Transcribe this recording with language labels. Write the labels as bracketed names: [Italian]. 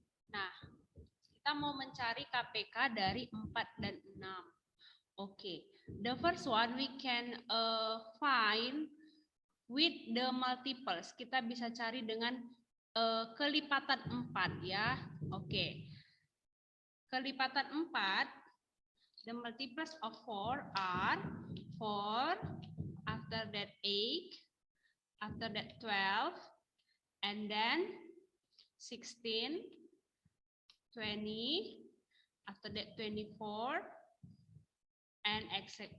[Indonesian] Nah, kita mau mencari KPK dari 4 dan 6. Oke. [English] The first one we can find with the multiples. [Indonesian] Kita bisa cari dengan kelipatan 4 ya. Oke. Kelipatan 4, [English] the multiples of 4 are 4, after that 8, after that 12, and then 16, 20, after that 24, and etc.